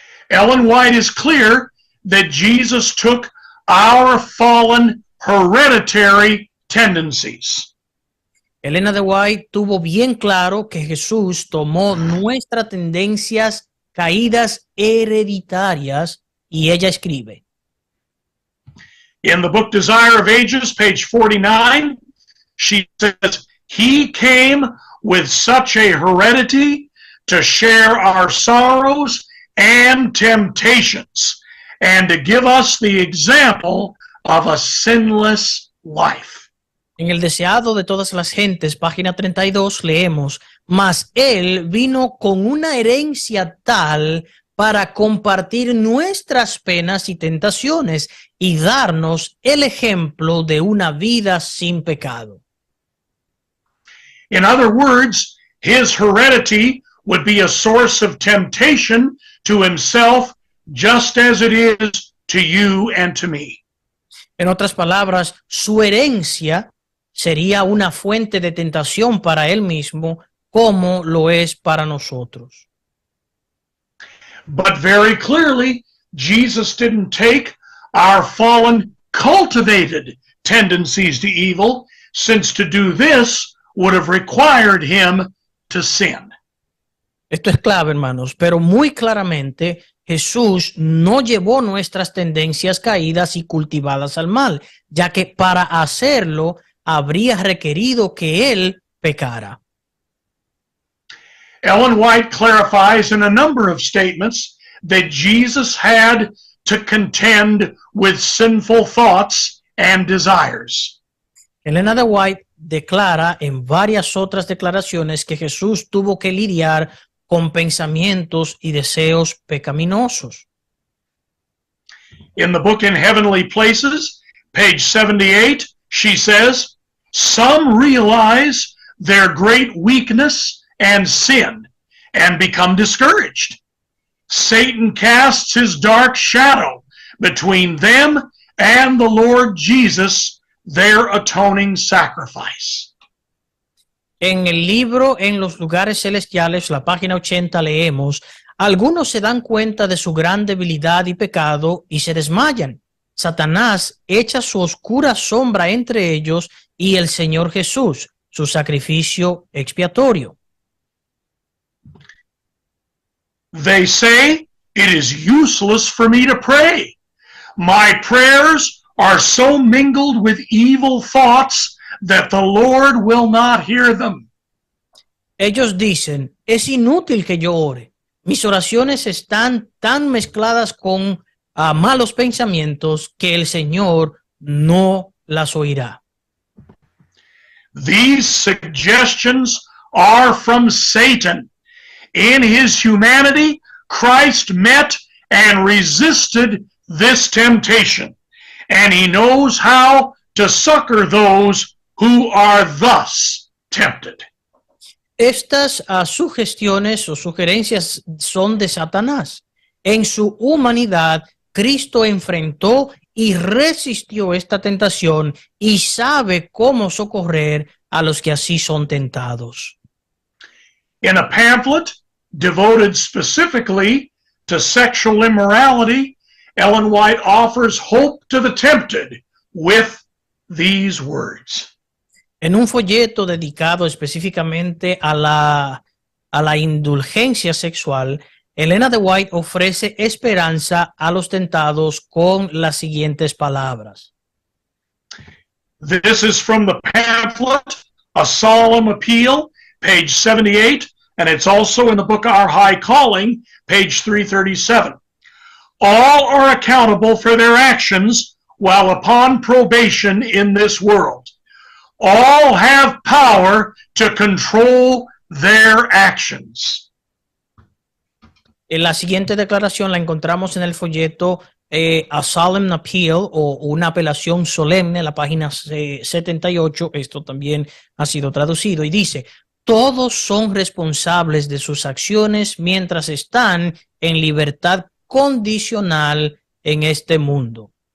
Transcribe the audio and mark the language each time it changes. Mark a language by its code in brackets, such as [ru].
[en] Ellen White is clear that Jesus took our fallen hereditary tendencies. [es] Elena de White tuvo bien claro que Jesús tomó nuestras tendencias caídas hereditarias y ella escribe. [en] In the book Desire of Ages, page 49, she says, he came with such a heredity to share our sorrows and temptations and to give us the example of a sinless life. [es] En el deseado de todas las gentes, página 32, leemos, mas él vino con una herencia tal para compartir nuestras penas y tentaciones y darnos el ejemplo de una vida sin pecado. [en] In other words, his heredity would be a source of temptation to himself, just as it is to you and to me. [es] En otras palabras, su herencia sería una fuente de tentación para él mismo, como lo es para nosotros. [en] But very clearly, Jesus didn't take our fallen, cultivated tendencies to evil, since to do this would have required him to sin. [es] Esto es clave, hermanos, pero muy claramente Jesús no llevó nuestras tendencias caídas y cultivadas al mal, ya que para hacerlo habría requerido que él pecara. [en] Ellen White clarifies in a number of statements that Jesus had to contend with sinful thoughts and desires. [es] Elena de White declara en varias otras declaraciones que Jesús tuvo que lidiar con pensamientos y deseos pecaminosos. [en] In the book In Heavenly Places, page 78, she says, "Some realize their great weakness and sin and become discouraged. Satan casts his dark shadow between them and the Lord Jesus, their atoning sacrifice." [es] En el libro En los lugares celestiales, la página 80, leemos: algunos se dan cuenta de su gran debilidad y pecado y se desmayan. Satanás echa su oscura sombra entre ellos y el Señor Jesús, su sacrificio expiatorio. [en] They say, "It is useless for me to pray. My prayers are so mingled with evil thoughts that the Lord will not hear them." [es] Ellos dicen: es inútil que yo ore. Mis oraciones están tan mezcladas con malos pensamientos que el Señor no las oirá. [en] These suggestions are from Satan. In his humanity, Christ met and resisted this temptation, and he knows how to succor those who are thus tempted. [es] Estas sugestiones o sugerencias son de Satanás. En su humanidad, Cristo enfrentó y resistió esta tentación y sabe cómo socorrer a los que así son tentados. [en] In a pamphlet devoted specifically to sexual immorality, Ellen White offers hope to the tempted with these words. [es] En un folleto dedicado específicamente a la indulgencia sexual, Elena de White ofrece esperanza a los tentados con las siguientes palabras. [en] This is from the pamphlet, A Solemn Appeal, page 78, and it's also in the book Our High Calling, page 337. All are accountable for their actions while upon probation in this world. All have power to control their actions. [es] En la siguiente declaración la encontramos en el folleto A Solemn Appeal o una apelación solemne, la página 78. Esto también ha sido traducido y dice: todos son responsables de sus acciones mientras están en libertad condicional en este mundo.